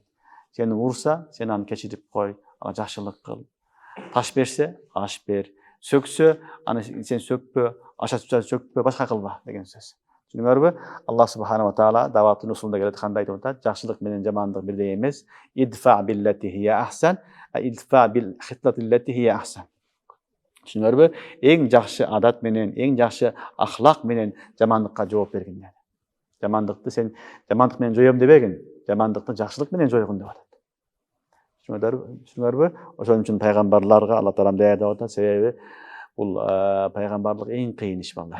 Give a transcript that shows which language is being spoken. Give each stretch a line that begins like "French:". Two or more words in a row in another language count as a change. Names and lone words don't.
Kyrgyz: Сени урса, сен аны кечирип кой, ага жакшылык кыл. Таш берсе, аш бер. Сөксө, аны сен сөкпө, аша сөкпө, башка кылба деген сөз. Түшүнүңөрбү?
Arabic: الله سبحانه وتعالى
Kyrgyz: даваттын усулунда келет, кандай айтып атат? Жакшылык менен жамандык бирдей эмес.
Arabic: ادفع بالتي هي أحسن، ادفع بالخصلة التي هي أحسن.
Kyrgyz: Түшүнүңөрбү? Эң жакшы адат менен, эң жакшы ахлак менен жамандыкка жооп бергин. Жамандыкты сен жамандык менен жоём дебегин, жамандыкты жакшылык менен жойгун деп атат. Түшүнүңөрбү? Ошон үчүн пайгамбарларга Аллах Таалам даярдап атат, себеби бул пайгамбарлык эң кыйын иш балдар.